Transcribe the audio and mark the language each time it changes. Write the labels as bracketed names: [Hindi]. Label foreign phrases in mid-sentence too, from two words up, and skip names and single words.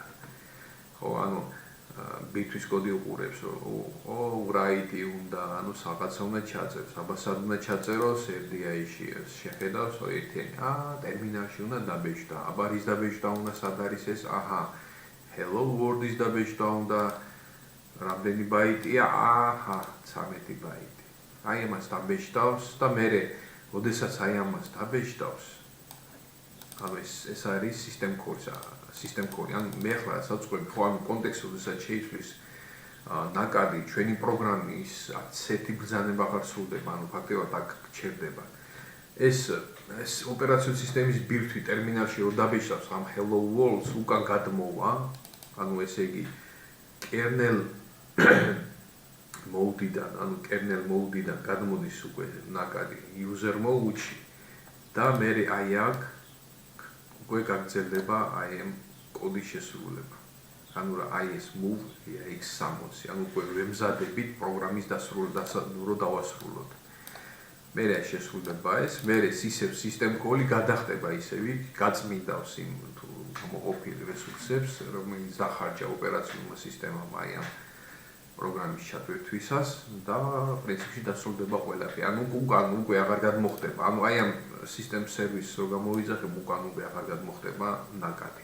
[Georgian] ხო, ანუ ბირთვის კოდი უყურებს, რომ write-ი უნდა, ანუ რაღაცა უნდა ჩაწეროს, აბასად უნდა ჩაწეროს, RDI-ში შეხედავს, ერთიანი, ტერმინალში უნდა დაბეჭდა, აბა რის დაბეჭდა უნდა, სად არის ეს, [English] hello world- [Georgian] ის დაბეჭდა უნდა, რამდენი ბაიტია, 13 ბაიტი. აი ამას დაბეჭდავს და მერე როდესაც აი ამას დაბეჭდავს, ანუ ეს არის [English] system call. [Georgian] ანუ მე ახლა საწყობი ხო ამ კონტექსტში როდესაც შეიცვლის ნაკადი ჩვენი პროგრამის ასეთი ბრძანება აღარ სრულდება, ანუ ფაქტობრივად აქ გჩერდება. ეს ოპერაციული სისტემის ბირთვი ტერმინალში რო დაბეჭდავს ამ [English] hello world- [Georgian] ს უკან გადმოვა, ანუ ესე იგი [English] kernel mode- [Georgian] დან გადმოდის უკვე ნაკადი [English] user mode- [Georgian] ში და მე აი აქ უკვე გაგრძელდება აი ამ კოდის შესრულება. ანუ რა აი ეს [English] move EAX60, [Georgian] ანუ უკვე ვემზადებით პროგრამის დასრულებას რო დავასრულოთ. მე შესრულდება ეს, მე [English] system call- [Georgian] ი გადახდება ისევ, გაწმინდავს იმ მოყოფილ რესურსებს, რომელიც დახარჯა ოპერაციულმა სისტემამ აი ამ პროგრამის ჩატვირთვისას და პრინციპში დასრულდება ყველაფერი. ანუ უკან უკვე აღარ გადმოხდება. ანუ აი ამ [English] system service [Georgian] რო გამოვიძახებ, უკან უკვე აღარ გადმოხდება ნაკადი.